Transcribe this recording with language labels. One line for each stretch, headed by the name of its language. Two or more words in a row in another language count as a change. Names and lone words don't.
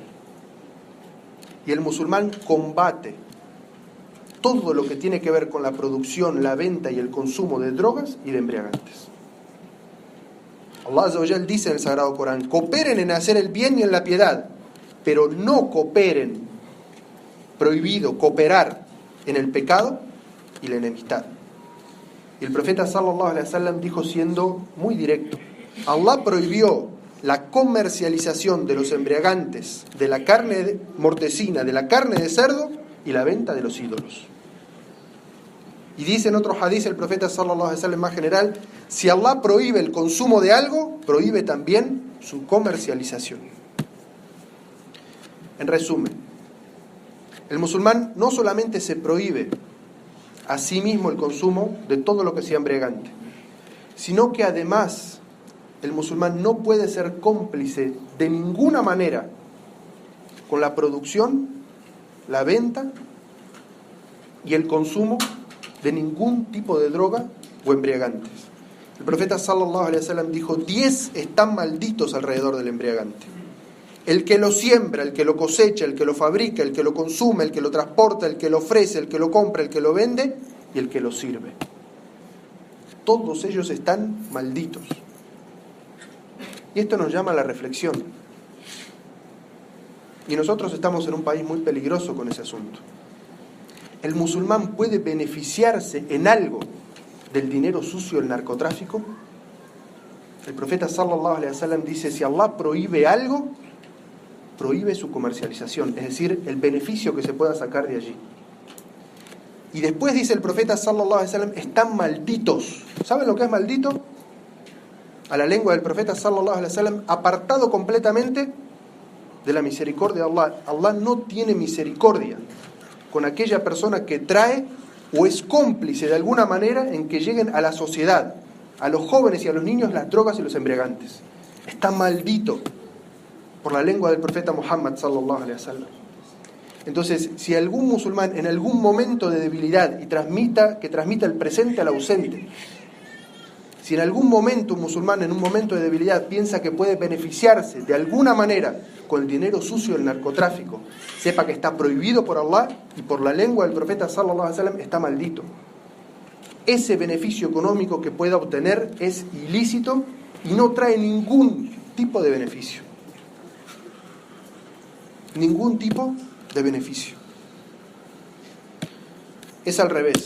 Spanish: Y el musulmán combate todo lo que tiene que ver con la producción, la venta y el consumo de drogas y de embriagantes. Allah
Arabic: عز وجل
Spanish: dice en el Sagrado Corán: cooperen en hacer el bien y en la piedad, pero no cooperen, prohibido cooperar en el pecado y la enemistad. Y el profeta
Arabic: صلى الله عليه وسلم
Spanish: dijo siendo muy directo: Allah prohibió la comercialización de los embriagantes, de la carne mortecina, de la carne de cerdo y la venta de los ídolos. Y dice en otro hadith el profeta
Arabic: صلى الله عليه وسلم
Spanish: más general: si Allah prohíbe el consumo de algo, prohíbe también su comercialización. En resumen, el musulmán no solamente se prohíbe a sí mismo el consumo de todo lo que sea embriagante, sino que además el musulmán no puede ser cómplice de ninguna manera con la producción, la venta y el consumo de ningún tipo de droga o embriagantes. El profeta
Arabic: صلى الله عليه وسلم
Spanish: dijo: 10 están malditos alrededor del embriagante: el que lo siembra, el que lo cosecha, el que lo fabrica, el que lo consume, el que lo transporta, el que lo ofrece, el que lo compra, el que lo vende y el que lo sirve. Todos ellos están malditos. Y esto nos llama a la reflexión. Y nosotros estamos en un país muy peligroso con ese asunto. ¿El musulmán puede beneficiarse en algo del dinero sucio del narcotráfico? El profeta
Arabic: صلى الله عليه وسلم
Spanish: dice: si Allah prohíbe algo, prohíbe su comercialización, es decir, el beneficio que se pueda sacar de allí. Y después dice el profeta
Arabic: صلى الله عليه وسلم:
Spanish: están malditos. ¿Saben lo que es maldito? A la lengua del profeta
Arabic: صلى الله عليه وسلم,
Spanish: apartado completamente de la misericordia de Allah. Allah no tiene misericordia con aquella persona que trae o es cómplice de alguna manera en que lleguen a la sociedad, a los jóvenes y a los niños, las drogas y los embriagantes. Está maldito por la lengua del profeta Muhammad
Arabic: صلى الله عليه وسلم.
Spanish: Entonces, si algún musulmán en algún momento de debilidad que transmita el presente al ausente, si en algún momento un musulmán en un momento de debilidad piensa que puede beneficiarse de alguna manera con el dinero sucio del narcotráfico, sepa que está prohibido por Allah y por la lengua del profeta
Arabic: صلى الله عليه وسلم
Spanish: está maldito. Ese beneficio económico que pueda obtener es ilícito y no trae ningún tipo de beneficio. Ningún tipo de beneficio. Es al revés.